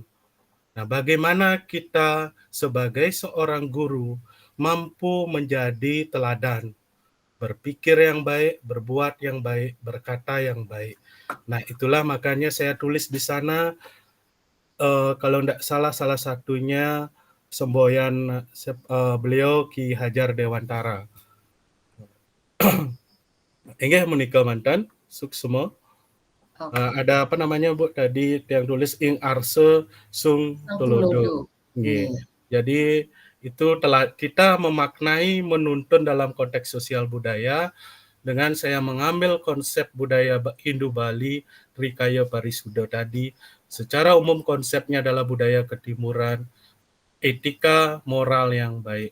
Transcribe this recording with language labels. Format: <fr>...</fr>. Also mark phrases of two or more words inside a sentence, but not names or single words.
<id>Nah, bagaimana kita sebagai seorang guru mampu menjadi teladan, berpikir yang baik, berbuat yang baik, berkata yang baik. Nah, itulah makanya saya tulis di sana, kalau tidak salah satunya semboyan beliau Ki Hajar Dewantara.</id> <jv>Inggih menika mantan, suksema.</jv> <id>Ada apa namanya Bu tadi yang tulis</id> <jv>ing arse sung tulodo.</jv> <id>Iya. Jadi itu telah kita memaknai menuntun dalam konteks sosial budaya dengan saya mengambil konsep budaya Hindu Bali Trikaya Parisuda tadi. Secara umum konsepnya adalah budaya ketimuran, etika moral yang baik.</id>